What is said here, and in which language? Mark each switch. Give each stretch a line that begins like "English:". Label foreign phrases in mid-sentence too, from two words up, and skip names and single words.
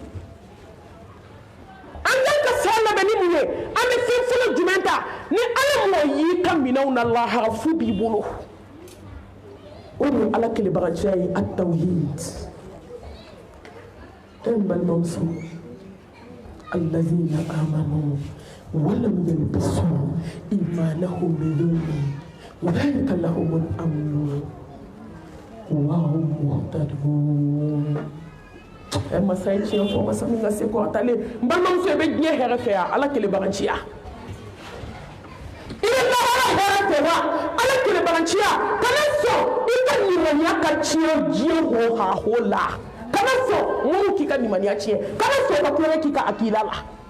Bambara: an kan ka saya labɛn ni mun ye an bɛ fɛn fɔlɔ jumɛn ta ni ala mɔgɔ y'i ka minɛnw na lahara fu b'i bolo o de ye ala kelebaganciya ye at-tawhid n balimamuso
Arabic: الذين آمنوا ولم يلبسوا إيمانهم بظلم أولئك لهم الأمن وهم مهتدون
Bambara: masa ye tiɲɛ fɔ masa min ka se kɔrɔtalen n balimamuso i bɛ diɲɛ hɛrɛ fɛ yan ala kelebaganciya i bɛ lahara hɛrɛ fɛ wa ala kelebaganciya kana sɔn i ka nin nimaniya ka tiɲɛ diɲɛ ho ha ho la kana sɔn minnu k'i ka nimaniya tiɲɛ kana sɔn ka tulonkɛ k'i ka akida la